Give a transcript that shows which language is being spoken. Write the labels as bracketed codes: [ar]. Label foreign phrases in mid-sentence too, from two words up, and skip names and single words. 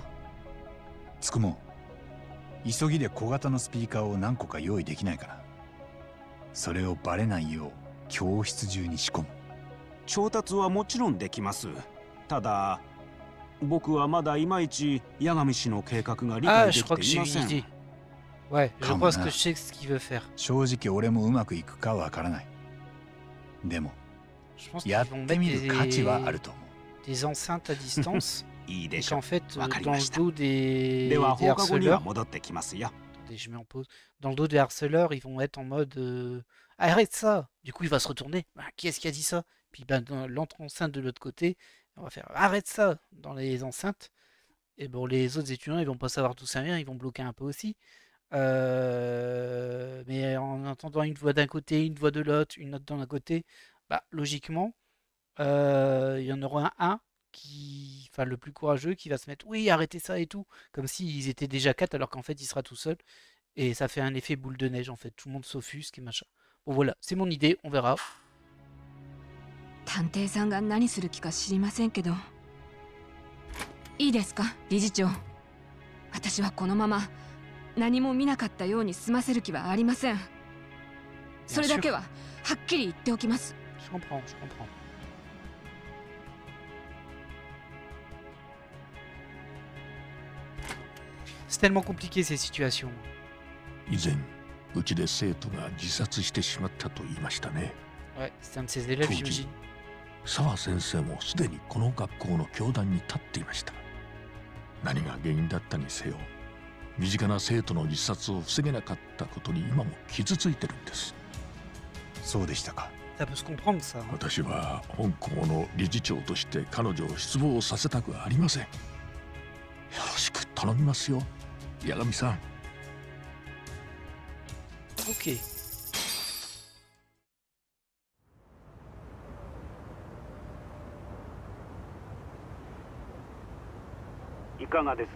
[ja] つくも急ぎで小型のスピーカーを何個か用意できないかな。それをバレないよう教室中に仕込む。調達はもちろんできます。ただ僕はまだいまいち八神氏の計画が理 [fr] Ah, [ja] 解 [fr] je [ja] で [fr] crois [ja] き [fr] que [ja] てい [fr] j'ai [ja] ま [fr] une [ja] せん。 [fr] idée. Ouais, je Comme pense ça. que je sais ce qu'il veut faire. [ja] 正直俺もうまくいくかわからない。でも [fr] Je pense qu'ils [ja] やっ [fr] vont [ja] て [fr] mettre [ja] みる価値はあると思う。 [fr] des enceintes à distance. [ja] いいで [fr] Et [ja] しょ [fr] qu'en [ja] う。 [fr] fait, dans [ja] わかりま [fr] le [ja] した。 [fr] dos des [ja] では放課後には [fr] harceleurs, [ja] 戻ってきますよ。 [fr] attendez, je mets en pause. Dans le dos des harceleurs, ils vont être en mode arrête ça. Du coup, il va se retourner. Ah, qui est-ce qui a dit ça? Puis ben, dans l'enceinte de l'autre côté, on va faire arrête ça dans les enceintes. Et bon, les autres étudiants, ils vont pas savoir d'où ça vient, ils vont bloquer un peu aussi. Mais en entendant une voix d'un côté, une voix de l'autre, une autre d'un côté, bah logiquement, il y en aura un qui, enfin le plus courageux, qui va se mettre oui, arrêtez ça et tout, comme s'ils étaient déjà quatre alors qu'en fait il sera tout seul. Et ça fait un effet boule de neige en fait, tout le monde s'offusque et machin. Bon voilà, c'est mon idée, on verra. [ja] 探偵さんが何する気か知りませんけど、いいですか理事長。私はこのまま何も見なかったように済ませる気はありません。それだけははっきり言っておきます。 [fr] Je comprends, je comprends. C'est tellement compliqué ces situations. [ja] 以前うちで生徒が自殺してしまったと言いましたね。 [fr] Ouais, c'est un de ses élèves, Tout j'imagine. [ja] 澤先生もすでにこの学校の教壇に立っていました。何が原因だったにせよ、身近な生徒の自殺を防げなかったことに今も傷ついてるんです。そうでしたか。 [fr] Ça peut se comprendre ça. [ja] 私は本校の理事長として彼女を失望させたくありません。よろしく頼みますよ、八神さん。 [fr] Ok. [ja] いかがです？